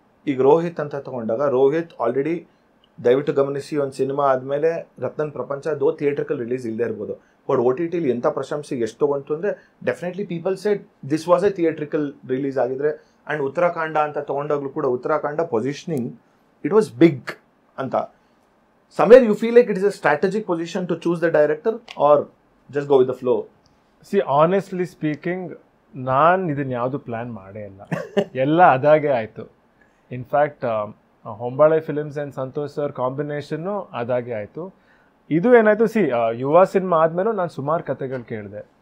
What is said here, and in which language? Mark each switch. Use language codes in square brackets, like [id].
[kn] ಈಗ ರೋಹಿತ್ ಅಂತ ತೊಗೊಂಡಾಗ, ರೋಹಿತ್ ಆಲ್ರೆಡಿ ದಯವಿಟ್ಟು ಗಮನಿಸಿ, ಒಂದು ಸಿನಿಮಾ ಆದಮೇಲೆ ರತ್ನನ್ ಪ್ರಪಂಚ [en] though theatrical release [kn] ಇಲ್ಲದೆ ಇರ್ಬೋದು. [en] but OTTಲಿ [kn] ಎಂಥ ಪ್ರಶಂಸೆಗೆ ಎಷ್ಟು ಬಂತು ಅಂದರೆ [en] definitely people said this was a theatrical release [kn] ಆಗಿದ್ರೆ. [en] and Uttarakhand [kn] ಅಂತ ತೊಗೊಂಡಾಗಲೂ ಕೂಡ [en] Uttarakhand positioning it was big ಅಂತ. Somewhere you feel like it is a strategic position to choose the director or just go with the flow? See, honestly speaking, [kn] ನಾನು ಇದನ್ನು ಯಾವುದು plan ಮಾಡೇ ಇಲ್ಲ. ಎಲ್ಲ ಅದಾಗೆ ಆಯಿತು. In fact Hombale films and Santosh sir combination ಅದಾಗೆ ಆಯಿತು. ಇದು ಏನಾಯ್ತು, ಯುವ ಸಿನಿಮಾ ಆದ್ಮೇಲೂ ನಾನು ಸುಮಾರು ಕತೆಗಳು ಕೇಳಿದೆ.